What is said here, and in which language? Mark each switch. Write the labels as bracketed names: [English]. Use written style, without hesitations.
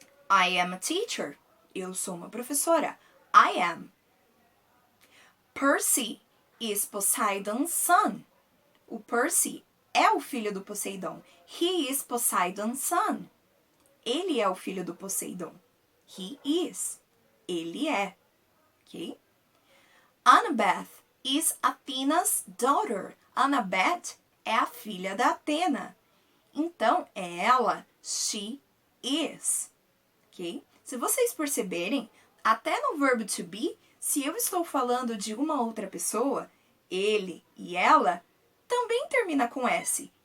[English] I am a teacher. [Portuguese] Eu sou uma professora. [English] I am. Percy is Poseidon's son. [Portuguese] O Percy é o filho do Poseidon. [English] He is Poseidon's son. [Portuguese] Ele é o filho do Poseidon. [English] He is. [Portuguese] Ele é. [English] Ok? Annabeth is Athena's daughter. [Portuguese] Annabeth é a filha da Atena. Então, é ela. [English] She is. [Portuguese] Ok? Se vocês perceberem, até no verbo to be, se eu estou falando de uma outra pessoa, ele e ela, também termina com S.